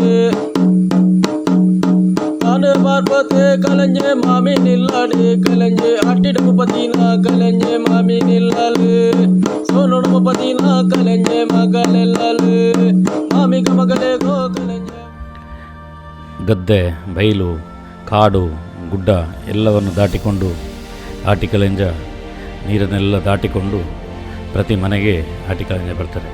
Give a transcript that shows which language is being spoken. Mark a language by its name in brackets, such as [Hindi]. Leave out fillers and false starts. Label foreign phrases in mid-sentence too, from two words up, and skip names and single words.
[Tulu] ಕಲಂಜೆ ಮಾಮಿ ನಿಲ್ಲಾಡಿ ಕಲಂಜೆ ಅಟ್ಟಿಡಮು ಪತಿನ ಕಲಂಜೆ ಮಾಮಿ ನಿಲ್ಲಾಲು ಸೋನೊಡಮು ಪತಿನ ಕಲಂಜೆ ಮಗಲೆಲ್ಲಾಲು ಮಾಮಿಗ ಮಗಲೇಗೋ ಕಲಂಜೆ. [Kannada] ಗದ್ದೆ, ಬಯಲು, ಕಾಡು, ಗುಡ್ಡ ಎಲ್ಲವನ್ನು ದಾಟಿಕೊಂಡು ಆಟಿಕಳಂಜ ನೀರನ್ನೆಲ್ಲ ದಾಟಿಕೊಂಡು ಪ್ರತಿ ಮನೆಗೆ ಆಟಿಕಳಂಜ ಬರ್ತಾರೆ.